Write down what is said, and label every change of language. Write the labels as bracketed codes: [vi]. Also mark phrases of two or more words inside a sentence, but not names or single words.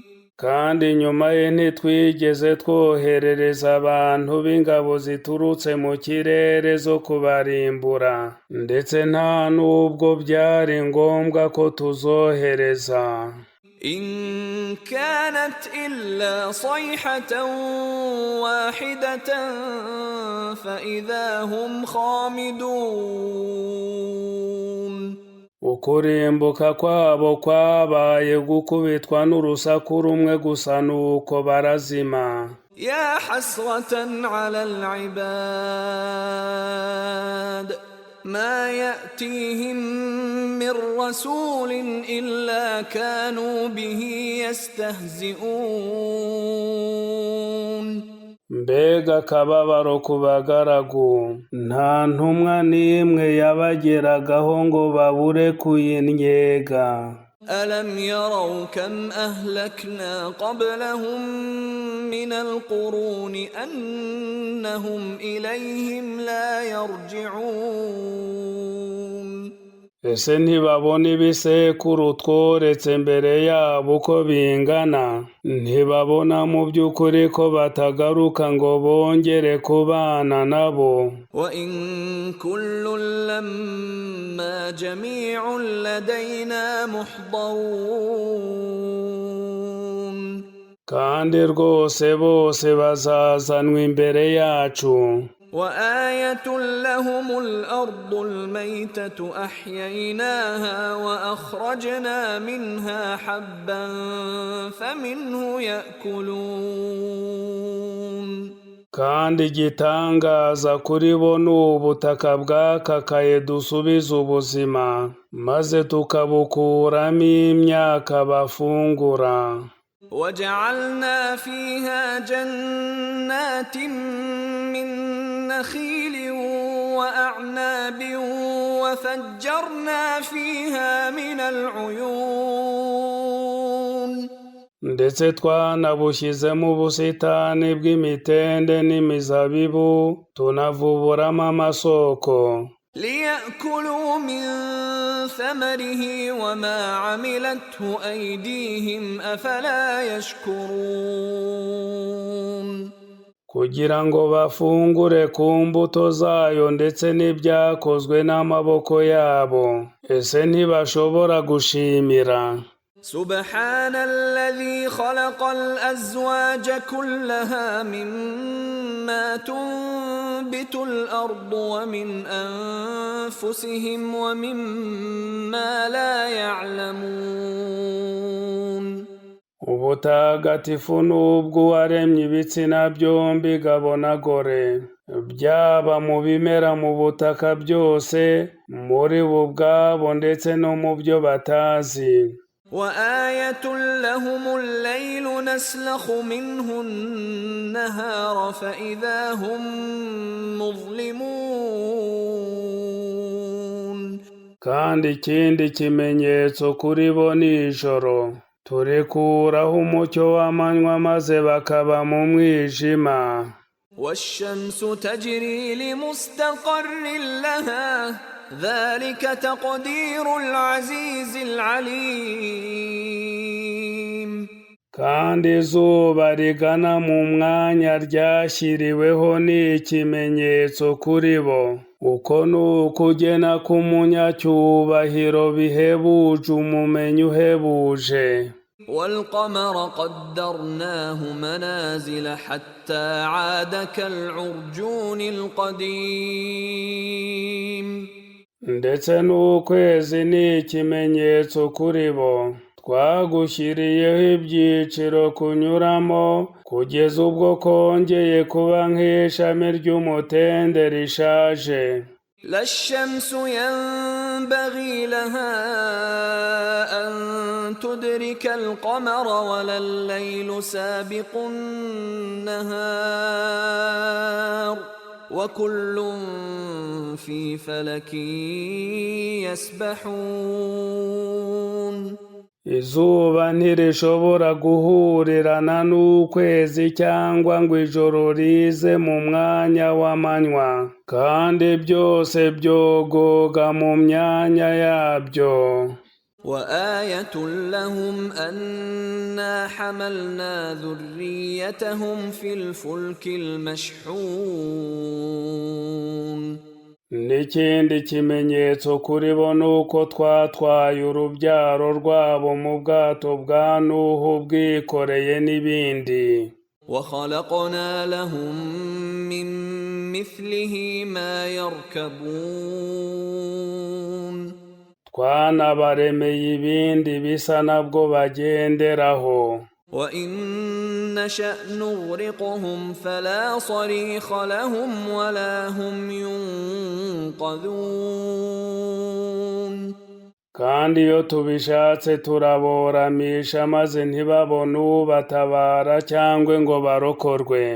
[rw] Kandi nyuma ye ntitwigeze twoherereza abantu b'ingabo ziturutse mu kirere zo kubarimbura, ndetse nta n'ubwo byari ngombwa ko tuzohereza. [ar] إن كانت إلا صيحة واحدة فإذا هم خامدون. [rw] Ukurimbuka kwabo kwabaye gukubitwa n'urusaku rumwe gusa nuko barazima. [ar] يا حسرة على العباد ما يأتيهم من رسول إلا كانوا به يستهزئون. [rw] Mbega akababaro ku bagaragu, nta ntumwa n'imwe yabageragaho ngo babure kuyinnyega. [ar] ألم يروا كم أهلكنا قبلهم من القرون أنهم إليهم لا يرجعون. [rw] Ese ntibabona ibisekuru tworetse mbere yabo uko bingana? Ntibabona mu by'ukuri ko batagaruka ngo bongere kubana nabo? [ar] وإن كل لما جميع لدينا محضرون. [rw] Kandi rwose bose bazazanwa imbere yacu. [ar] وآية لهم الأرض الميتة أحييناها وأخرجنا منها حبا فمنه يأكلون. [rw] Kandi igitangaza kuri bo ni ubutaka bwakakaye dusubiza ubuzima, maze tukabukuramo imyaka bafungura. [ar] وجعلنا فيها جنات من نخيل وأعناب وفجرنا فيها من العيون. [rw] Ndetse twanabushyizemo ubusitani bw'imitende n'imizabibu tunavuburamo amasoko. [ar] ليأكلوا من ثمره وما عملته أيديهم أفلا يشكرون. [rw] Kugira ngo bafungure ku mbuto zayo ndetse n'ibyakozwe n'amaboko yabo, ese ntibashobora gushimira? [ar] سبحان الذي خلق الأزواج كلها مما تنبت الأرض ومن أنفسهم ومما لا يعلمون. [rw] Ubutagatifu n'ubw'uwaremye ibitsina byombi gabo na gore, byaba mu bimera mu butaka byose, muri bo ubwabo ndetse no mu byo batazi. [ar] وآية لهم الليل نسلخ منه النهار فإذا هم مظلمون. [rw] Kandi ikindi kimenyetso kuri bo ni ijoro, turikuraho umucyo w'amanywa maze bakaba mu mwijima. [ar] والشمس تجري لمستقر لها ذلك تقدير العزيز العليم. [rw] Kandi izuba rigana mu mwanya ryashyiriweho ni ikimenyetso kuri bo. uko ni ukugena k'umunyacyubahiro bihebuje umumenyi uhebuje. [ar] والقمر قدرناه منازل حتى عاد كالعرجون القديم [rw] ndetse n'ukwezi ni ikimenyetso kuri bo, twagushyiriyeho ibyiciro kunyuramo kugeza ubwo kongeye kuba nk'ishami ry'umutende rishaje. [ar] لا الشمس ينبغي لها أن تدرك القمر ولا الليل سابق النهار وكل في فلك يسبحون. [rw] izuba ntirishobora guhurirana n'ukwezi cyangwa ngo ijoro rize mu mwanya w'amanywa, kandi byose byogoga mu myanya yabyo. [ar] وآية لهم أنا حملنا ذريتهم في الفلك المشحون. [rw] n'ikindi kimenyetso kuri bo ni uko twatwaye urubyaro rwabo mu bwato bwa Nuhu bwikoreye n'ibindi. [ar] وخلقنا لهم من مثله ما يركبون. [rw] twanabaremeye ibindi bisa nabwo bagenderaho. [ar] وإن نشأ نغرقهم فلا صريخ لهم ولا هم ينقذون. [rw] kandi iyo tubishatse turaboramisha maze ntibabone ubatabara cyangwa ngo barokorwe.